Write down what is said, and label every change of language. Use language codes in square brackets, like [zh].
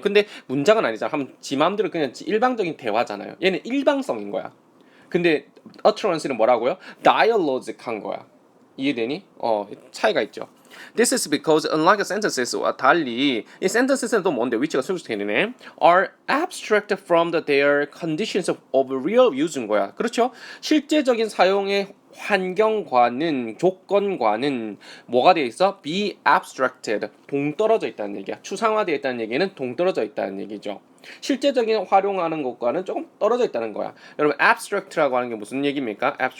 [ko] 근데 문장은 아니잖아. 지 마음대로 그냥 일방적인 대화잖아요. 얘는 일방성인 거야. 근데 utterance는 뭐라고요? dialogic한 거야. 이해되니? 차이가 있죠. [en] This is because unlike sentences와 달리 [ko] 이 sentences는 또 뭔데? 위치가 수식되네. [en] are abstract from their conditions of real use인 거야. [ko] 그렇죠? 실제적인 사용의 환경과는 조건과는 뭐가 되어 있어? [en] be abstracted [ko] 동떨어져 있다는 얘기야. 추상화되어 있다는 얘기는 동떨어져 있다는 얘기죠. 실제적인 활용하는 것과는 조금 떨어져 있다는 거야. 여러분 abstract라고 하는 게 무슨 얘기입니까?